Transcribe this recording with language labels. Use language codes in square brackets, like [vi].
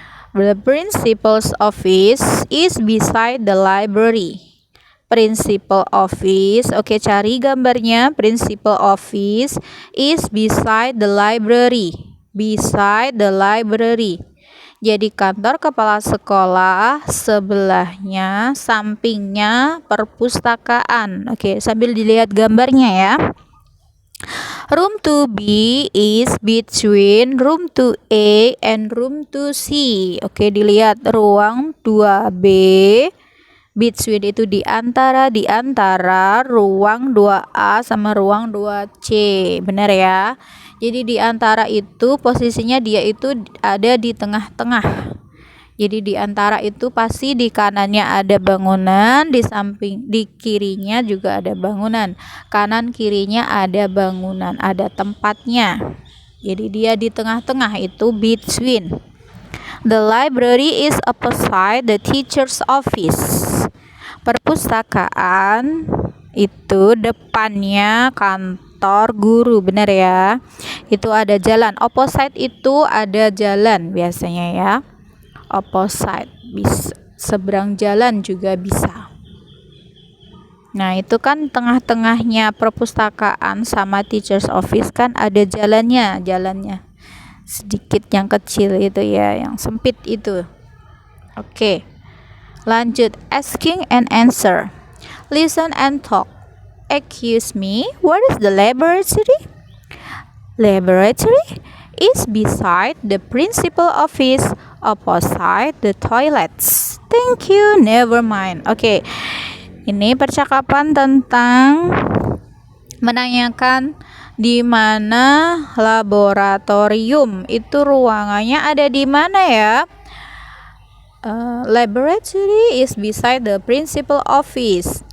[en] The principal's office is beside the library. [id] Principal office, oke, cari gambarnya. [en] Principal office is beside the library. Beside the library. [id] Jadi kantor kepala sekolah sebelahnya, sampingnya perpustakaan. Oke, sambil dilihat gambarnya ya. [en] Room 2B is between room 2A and room 2C. [id] Oke, dilihat ruang 2B. Between itu di antara ruang 2A sama ruang 2C. Benar ya? Jadi di antara itu posisinya dia itu ada di tengah-tengah. Jadi di antara itu pasti di kanannya ada bangunan, di kirinya juga ada bangunan. Kanan kirinya ada bangunan, ada tempatnya. Jadi dia di tengah-tengah, itu between. [en] The library is opposite the teacher's office. [id] Perpustakaan itu depannya kantor guru, benar ya. Itu ada jalan. Opposite itu ada jalan biasanya ya. Opposite bisa seberang jalan juga bisa. Nah, itu kan tengah-tengahnya perpustakaan sama teacher's office kan ada jalannya sedikit yang kecil itu ya, yang sempit itu. Oke. [en] Lanjut, asking and answer. Listen and talk. Excuse me, what is the laboratory? Laboratory is beside the principal office, opposite the toilets. Thank you, never mind. [id] Oke. Ini percakapan tentang menanyakan di mana laboratorium. Itu ruangannya ada di mana ya? [en] Laboratory is beside the principal office.